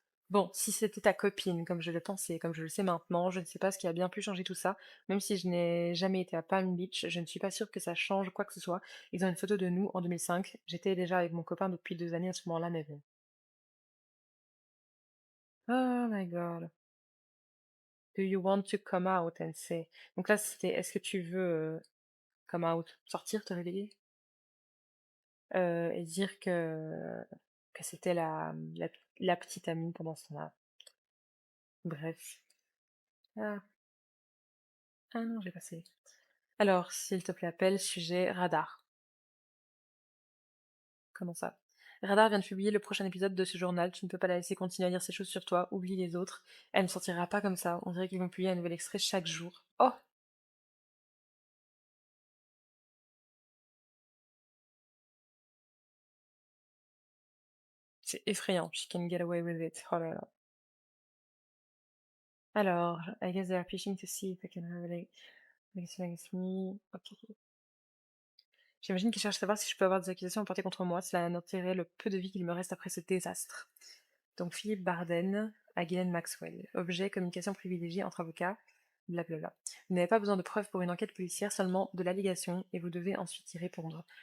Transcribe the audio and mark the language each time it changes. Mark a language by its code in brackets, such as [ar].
[fr] Bon, si c'était ta copine, comme je le pensais, comme je le sais maintenant, je ne sais pas ce qui a bien pu changer tout ça. Même si je n'ai jamais été à Palm Beach, je ne suis pas sûre que ça change quoi que ce soit. Ils ont une photo de nous en 2005. J'étais déjà avec mon copain depuis 2 années à ce moment-là, mais bon. [en] Oh my god. Do you want to come out and say? [fr] Donc là, c'était est-ce que tu veux [en] come out, [fr] sortir, te réveiller? Et dire que c'était la petite amie pendant ce temps-là. Bref. Ah, ah non, j'ai passé. Alors, s'il te plaît, appelle sujet radar. Comment ça? Radar vient de publier le prochain épisode de ce journal. Tu ne peux pas la laisser continuer à dire ces choses sur toi. Oublie les autres. Elle ne sortira pas comme ça. On dirait qu'ils vont publier un nouvel extrait chaque jour. Oh, c'est effrayant. [en] She can get away with it. [fr] Oh là là. [en] Alors, I guess they are fishing to see if they can relate against me. Ok. [fr] J'imagine qu'ils cherchent à savoir si je peux avoir des accusations portées contre moi. Cela n'enterrerait le peu de vie qu'il me reste après ce désastre. Donc Philippe Barden à Ghislaine Maxwell. Objet, communication privilégiée entre avocats, blablabla. Vous n'avez pas besoin de preuves pour une enquête policière, seulement de l'allégation, et vous devez ensuite y répondre.